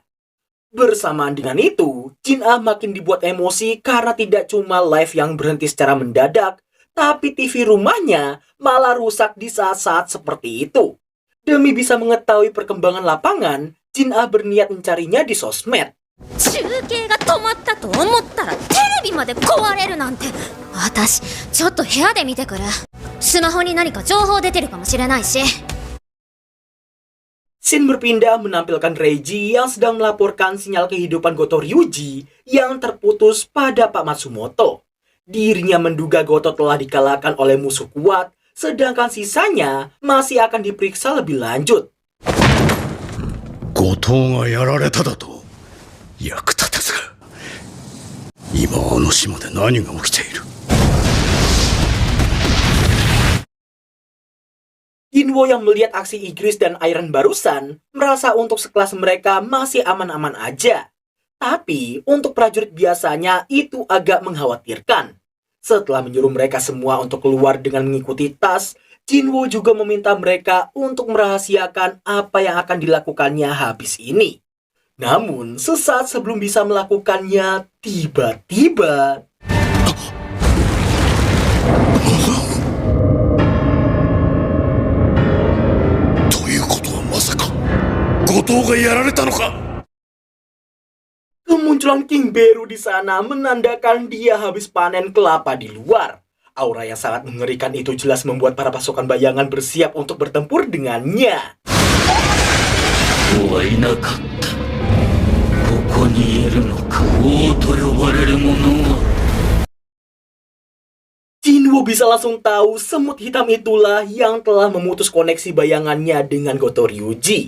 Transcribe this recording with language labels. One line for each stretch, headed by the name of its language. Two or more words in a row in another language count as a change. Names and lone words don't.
Indonesian: Bersamaan dengan itu, Jin Ah makin dibuat emosi karena tidak cuma live yang berhenti secara mendadak, tapi TV rumahnya malah rusak di saat-saat seperti itu. Demi bisa mengetahui perkembangan lapangan, Jin Ah berniat mencarinya di sosmed.
Japanese: 中継が止まったと思ったらテレビまで壊れるなんて。私ちょっと部屋で見てくる。スマホに何か情報出てるかもしれないし。
Indonesian: Scene berpindah menampilkan Reiji yang sedang melaporkan sinyal kehidupan Goto Ryuji yang terputus pada Pak Matsumoto. Dirinya menduga Goto telah dikalahkan oleh musuh kuat, sedangkan sisanya masih akan diperiksa lebih lanjut.
Japanese: 後藤がやられただと役立たずが今あの島で何が起きている
Indonesian: Jinwo yang melihat aksi Igris dan Iron barusan merasa untuk sekelas mereka masih aman-aman aja. Tapi untuk prajurit biasanya itu agak mengkhawatirkan. Setelah menyuruh mereka semua untuk keluar dengan mengikuti tas, Jinwo juga meminta mereka untuk merahasiakan apa yang akan dilakukannya habis ini. Namun, sesaat sebelum bisa melakukannya, tiba-tiba...
Japanese: ということはまさか後藤がやられたのか
Indonesian: Kemunculan King Beru di sana menandakan dia habis panen kelapa di luar. Aura yang sangat mengerikan itu jelas membuat para pasukan bayangan bersiap untuk bertempur dengannya. Jinwo bisa langsung tahu semut hitam itulah yang telah memutus koneksi bayangannya dengan Goto Ryuji.